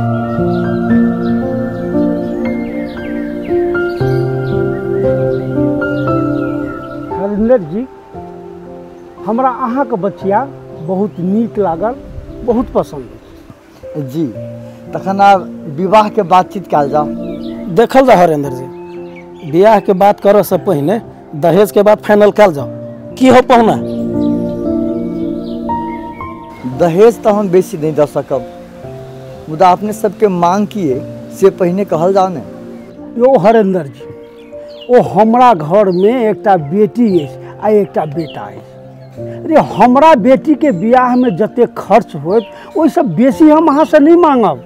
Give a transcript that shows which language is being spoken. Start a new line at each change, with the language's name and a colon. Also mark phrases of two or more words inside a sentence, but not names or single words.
Maithili: हरिंदर जी, हमरा अहाँ के बचिया बहुत नीक लागल, बहुत पसंद जी। तखन आब विवाह के बातचीत कल जाओ। देखल जा हरेंद्र जी, ब्याह के बात करे से पहले दहेज के बात फाइनल कल जाओ। की हो पहुना? दहेज तो हम बेसी नहीं दे सकब, मुदा अपने सबके मांग किए से पहले कहल जाओ ने। यो हरेंद्र जी, ओ हमरा घर में एकटा बेटी है आ एकटा बेटा है। अरे हमरा बेटी के ब्याह में जते खर्च होत ओइ से बेसी हम अहाँ से नहीं मांगब।